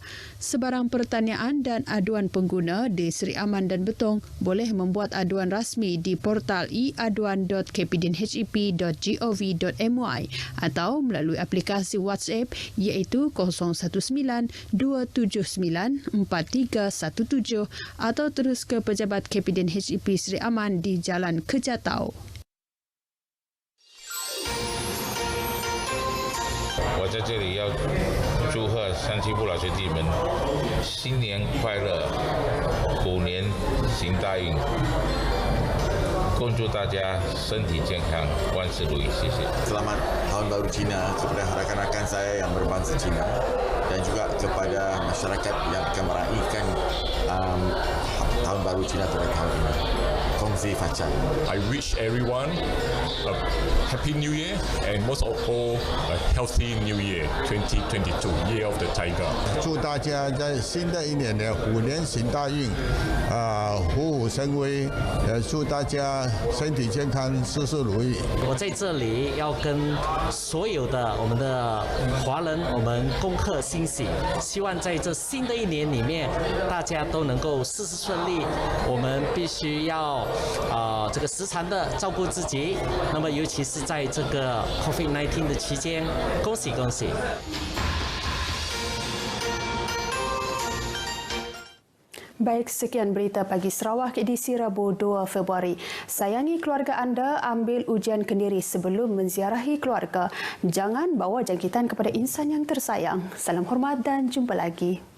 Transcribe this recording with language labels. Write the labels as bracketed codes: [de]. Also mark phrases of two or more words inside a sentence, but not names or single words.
[ms] Sebarang pertanyaan dan aduan pengguna di Seri Aman dan Betong boleh membuat aduan rasmi di portal e-aduan.kpdnhep.gov.my atau melalui aplikasi WhatsApp iaitu 019-279-4317 atau terus ke pejabat KPDN HEP Seri Aman di Jalan Kejatau. [zh] 我在这里要祝贺三七父老学弟们新年快乐，虎年行大运，恭祝大家身体健康，万事如意，谢谢。 [ms] Selamat Tahun Baru Cina kepada rakan-rakan saya yang berbangsa Cina dan juga kepada masyarakat yang akan meraihkan Tahun Baru Cina pada tahun ini. Kongsi Facan. [en] I wish everyone a happy new year and most of all a healthy new year 2022 year of the tiger. [zh] 祝大家在新的一年的虎年行大运，虎虎生威，祝大家身体健康，事事如意。我在这里要跟所有的我们的华人，我们恭贺新喜，希望在这新的一年里面，大家都能够事事顺利。我们必须要这个时常的照顾自己，那么尤其是在这个 COVID-19 的期间，恭喜恭喜。 [ms] Baik, sekian berita pagi Sarawak edisi Rabu 2 Februari. Sayangi keluarga anda, ambil ujian kendiri sebelum menziarahi keluarga. Jangan bawa jangkitan kepada insan yang tersayang. Salam hormat dan jumpa lagi.